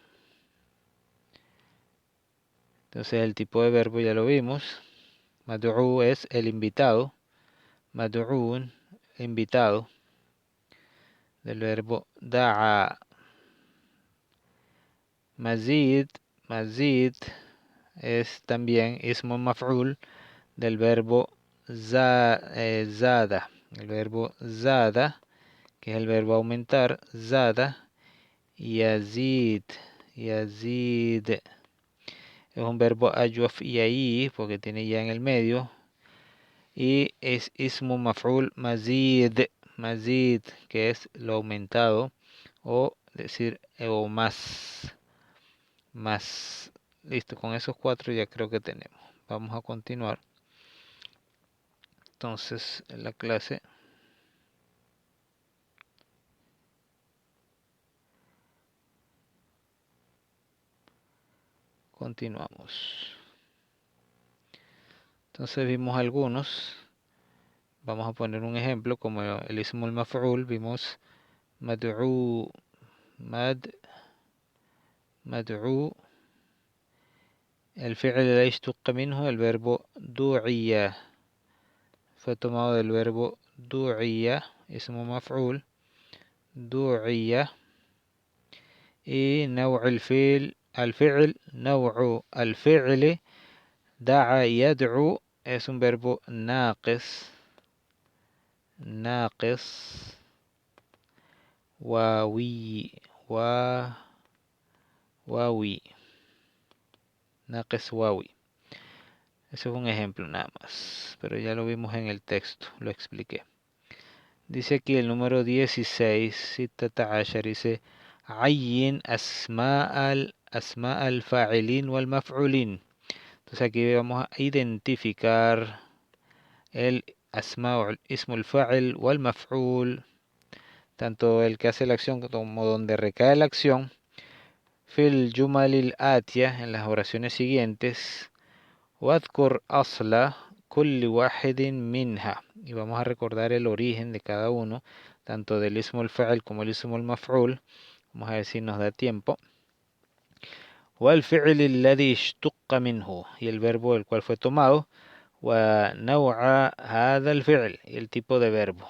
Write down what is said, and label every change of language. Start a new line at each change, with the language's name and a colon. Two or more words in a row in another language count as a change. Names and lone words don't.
Spanish: Entonces el tipo de verbo ya lo vimos. Mad'u es el invitado. Mad'uun, invitado. Del verbo da'a. Mazid es también
Arabic: اسم مفعول
Spanish: del verbo zada. El verbo zada, que es el verbo aumentar, zada. Yazid. Es un verbo
Arabic: أجوف يائي
Spanish: porque tiene ya en el medio. Y es
Arabic: اسم مفعول مزيد,
Spanish: que es lo aumentado, o decir o más. Listo, con esos 4 ya creo que tenemos. Vamos a continuar. Entonces, en la clase continuamos. Entonces vimos algunos. Vamos a poner un ejemplo como el
Arabic: اسم المفعول.
Spanish: Vimos mad'u, el
Arabic: الفعل لا اشتق منه,
Spanish: el verbo du'iya. Fue tomado del verbo du'iya,
Arabic: اسم مفعول، دُعِيَ.
Spanish: Y
Arabic: نوع الفعل نوع الفعل دعا يدعو
Spanish: es un verbo
Arabic: ناقص واوي ناقص واوي.
Spanish: Eso es un ejemplo nada más, pero ya lo vimos en el texto, lo expliqué. Dice aquí el número 16, 16, dice
Arabic: عين أسماء الفاعلين والمفعولين.
Spanish: Entonces aquí vamos a identificar el asma o el
Arabic: اسم الفاعل والمفعول,
Spanish: tanto el que hace la acción como donde recae la acción.
Arabic: في الجمل الآتية,
Spanish: en las oraciones siguientes.
Arabic: واذكر أصل, كل واحد منها.
Spanish: Y vamos a recordar el origen de cada uno, tanto del
Arabic: اسم الفاعل
Spanish: como el
Arabic: اسم المفعول.
Spanish: Vamos a ver si nos da tiempo.
Arabic: والفعل الذي اشتق منه,
Spanish: y el verbo del cual fue tomado.
Arabic: ونوع هذا الفعل,
Spanish: y el tipo de verbo.